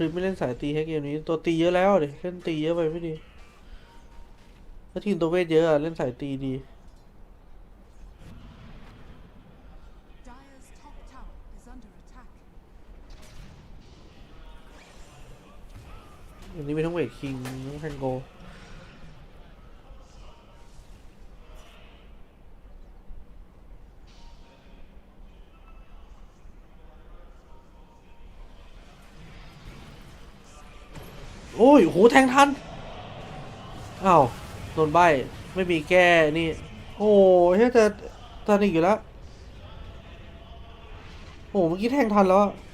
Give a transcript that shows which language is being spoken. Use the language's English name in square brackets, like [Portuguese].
[Thai] ลิปไม่เล่นสายตีให้เกมนี้ตัวตีเยอะแล้วเดี๋ยวเล่นตีเยอะไปไม่ดีถ้าทีมตัวเวทเยอะอะเล่นสายตีดี [English] Dire's top tower is under attack. [Thai] อันนี้เป็นทั้งเวทคิงทั้งแฮงโกโอ้ยโหแทงทันอ้าวโดนใบไม่มีแก้นี่โอ้ยจะทันอีกอยู่แล้วโอ้เมื่อกี้แทงทันแล้วอะ